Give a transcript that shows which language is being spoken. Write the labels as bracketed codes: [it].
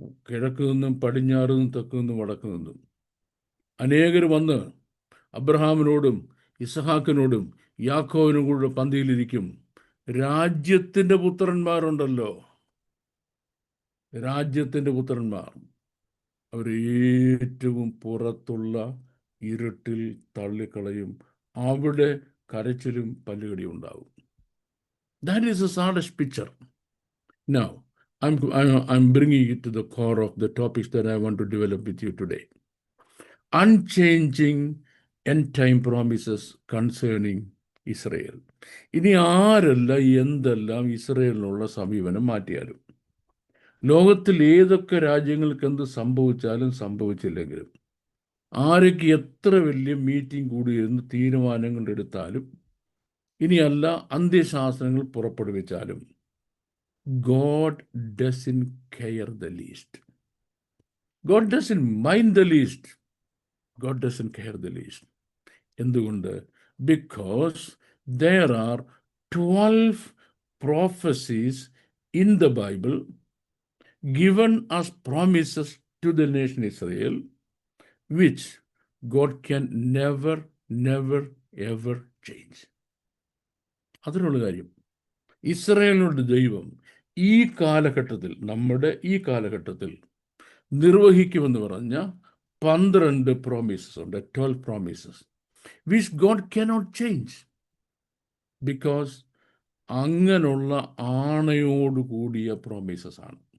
[ml] കിഴക്ക് നിന്നും പടിഞ്ഞാറ് നിന്നും തെക്ക് നിന്നും വടക്ക് നിന്നും അനേകർ വന്ന് അബ്രഹാമിനോടും ഇസഹാക്കിനോടും യാക്കോബിനും കൂടെ പന്തിയിലിരിക്കും. രാജ്യത്തിൻ്റെ പുത്രന്മാരുണ്ടല്ലോ, രാജ്യത്തിൻ്റെ പുത്രന്മാർ, അവർ ഏറ്റവും പുറത്തുള്ള ഇരുട്ടിൽ തള്ളിക്കളയും. അവിടെ കരച്ചിലും പല്ലുകടിയും ഉണ്ടാവും. [en] That is a saddest picture. Now, I'm bringing it to the core of the topics that I want to develop with you today. Unchanging end-time promises concerning Israel. [ml] ഇനി എന്തെല്ലാം ഇസ്രയേലിനുള്ള സമീപനം മാറ്റിയാലും, ലോകത്തിൽ ഏതൊക്കെ രാജ്യങ്ങൾക്ക് എന്ത് സംഭവിച്ചാലും സംഭവിച്ചില്ലെങ്കിലും, ആരൊക്കെ എത്ര വലിയ മീറ്റിംഗ് കൂടിയിരുന്ന് തീരുമാനങ്ങൾ എടുത്താലും, ഇനിയല്ല അന്ത്യശാസനങ്ങൾ പുറപ്പെടുവിച്ചാലും, [en] God doesn't care the least. God doesn't mind the least. God doesn't care the least. [ml] എന്തുകൊണ്ട്? [en] Because there are 12 prophecies in the Bible given as promises to the nation Israel, which God can never ever change. [ml] അതിനുള്ള കാര്യം, ഇസ്രായേലിനോട് ദൈവം ഈ കാലഘട്ടത്തിൽ, നമ്മുടെ ഈ കാലഘട്ടത്തിൽ നിർവഹിക്കുമെന്ന് പറഞ്ഞ 12 പ്രോമിസസ് ഉണ്ട്. 12 promises [en] which God cannot change, because [ml] അങ്ങനെയുള്ള ആണയോടുകൂടിയ പ്രോമിസസ് ആണ്.